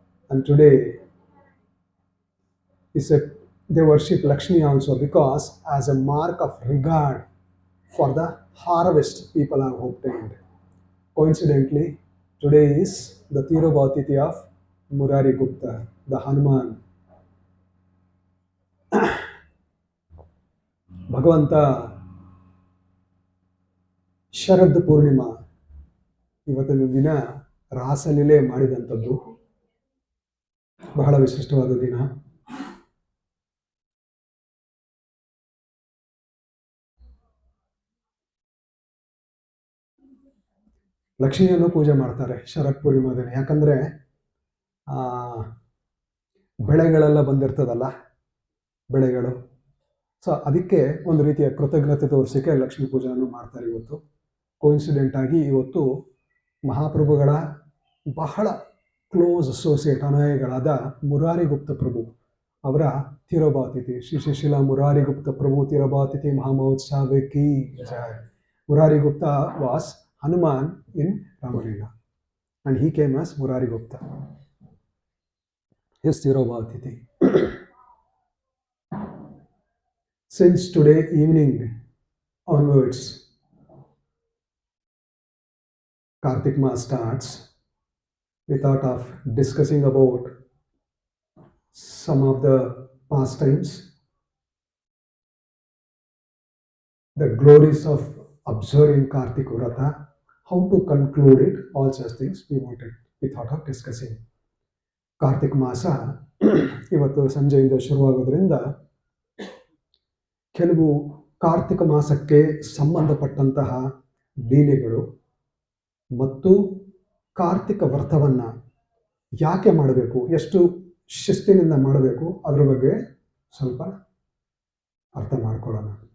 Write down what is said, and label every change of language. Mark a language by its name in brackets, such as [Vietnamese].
[English] And today, they worship Lakshmi also, because as a mark of regard for the harvest people have obtained. Coincidentally, today is the Tirobhatiti of Murari Gupta, the Hanuman. [Kannada] ಭಗವಂತ ಶರದ್ ಪೂರ್ಣಿಮಾ ಇವತ್ತಿನ ದಿನ ರಾಸಲೀಲೆ ಮಾಡಿದಂಥದ್ದು ಬಹಳ ವಿಶಿಷ್ಟವಾದ ದಿನ. ಲಕ್ಷ್ಮಿಯನ್ನು ಪೂಜೆ ಮಾಡ್ತಾರೆ ಶರತ್ ಪೂರ್ಣಿಮಾ ದಿನ. ಯಾಕಂದ್ರೆ ಬೆಳೆಗಳೆಲ್ಲ ಬಂದಿರ್ತದಲ್ಲ, ಬೆಳೆಗಳು. ಸೊ ಅದಕ್ಕೆ ಒಂದು ರೀತಿಯ ಕೃತಜ್ಞತೆ ತೋರಿಸೋಕ್ಕೆ ಲಕ್ಷ್ಮೀ ಪೂಜೆಯನ್ನು ಮಾಡ್ತಾರೆ ಇವತ್ತು. [English] coincident ಆಗಿ [Kannada] ಇವತ್ತು ಮಹಾಪ್ರಭುಗಳ ಬಹಳ [English] close associate [Kannada] ಅನುಯಾಯಿಗಳಾದ ಮುರಾರಿ ಗುಪ್ತ ಪ್ರಭು ಅವರ ತಿರೋಭಾತಿಥಿ. ಶ್ರೀ ಶಿಶಿಲ ಮುರಾರಿ ಗುಪ್ತ ಪ್ರಭು ತಿರೋಭಾತಿಥಿ ಮಹಾಮಹೋತ್ಸವ ಕಿ ಜಯ. [English] Murari Gupta was Hanuman in Ramalila, and he came as Murari Gupta. His Tirobhatiti. Since today evening onwards, Karthik Maas starts. We thought of discussing about some of the pastimes, the glories of observing Kartik Vrata, how to conclude it, all such things we thought of discussing. [Kannada] Karthik ಮಾಸ ಇವತ್ತು ಸಂಜೆಯಿಂದ ಶುರುವಾಗೋದ್ರಿಂದ ಕೆಲವು ಕಾರ್ತಿಕ ಮಾಸಕ್ಕೆ ಸಂಬಂಧಪಟ್ಟಂತಹ ಲೀಲೆಗಳು ಮತ್ತು ಕಾರ್ತಿಕ ವ್ರತವನ್ನು ಯಾಕೆ ಮಾಡಬೇಕು, ಎಷ್ಟು ಶಿಸ್ತಿನಿಂದ ಮಾಡಬೇಕು, ಅದ್ರ ಬಗ್ಗೆ ಸ್ವಲ್ಪ ಅರ್ಥ ಮಾಡ್ಕೊಳ್ಳೋಣ.